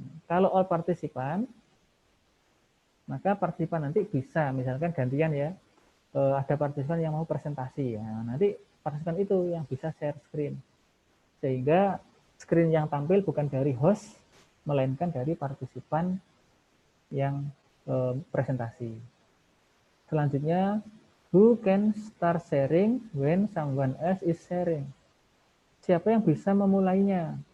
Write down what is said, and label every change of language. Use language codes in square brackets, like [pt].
[id] Kalau all partisipan, maka partisipan nanti bisa, misalkan gantian ya, ada partisipan yang mau presentasi. Ya. Nanti partisipan itu yang bisa share screen. Sehingga screen yang tampil bukan dari host, melainkan dari partisipan yang presentasi. Selanjutnya, [en] who can start sharing when someone else is sharing? [id] Siapa yang bisa memulainya?